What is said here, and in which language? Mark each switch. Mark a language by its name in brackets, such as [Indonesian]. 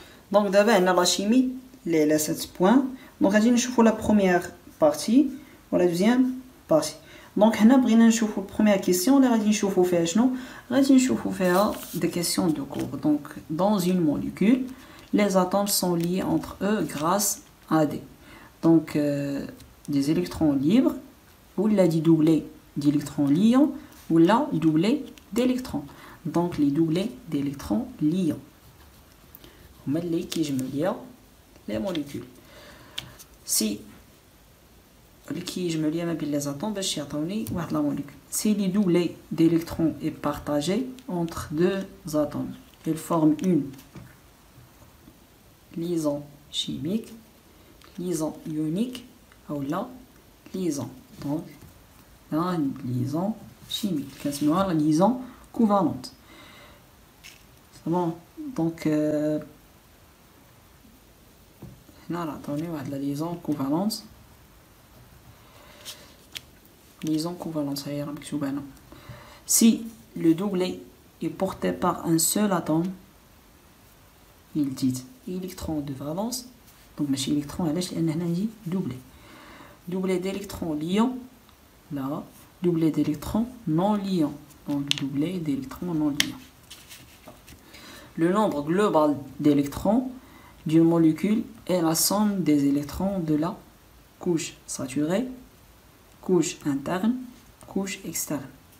[French] Donc d'abord on a la chimie, les 7 points. Donc غادي نشوفوا la première partie ou la deuxième partie. [Arabic] Donc هنا بغينا نشوفوا première question اللي غادي نشوفوا فيها شنو؟ غادي نشوفوا فيها des questions de cours. [French] Donc dans une molécule, les atomes sont liés entre eux grâce à des électrons libres ou là des doublés d'électrons liants ou là doublés d'électrons. Donc les doublés d'électrons liants. [Arabic] هما اللي كيجمعوا les molécules. Si كيجمعوا ما بين les atomes باش يعطوني واحد la molécule. [French] Si les doublés d'électrons est partagé entre deux atomes, ils forment une liaison chimique, liaison ionique ou la liaison. Donc là une liaison chimique. كنسميوها la liaison covalente. C'est bon. Donc هنا عطوني واحد la liaison covalente. Liaison covalente, ça y est مكتوب هنا. Si le doublé est porté par un seul atome, il dit électron de valence. [Arabic] Donc ماشي électron علاش لان هنا نجي doublé. [French] Doublé d'électrons liants là, doublé d'électrons non liants. Donc doublé d'électrons non liants. Le nombre global d'électrons d'une molécule est la somme des électrons de la couche saturée, couche interne, couche externe.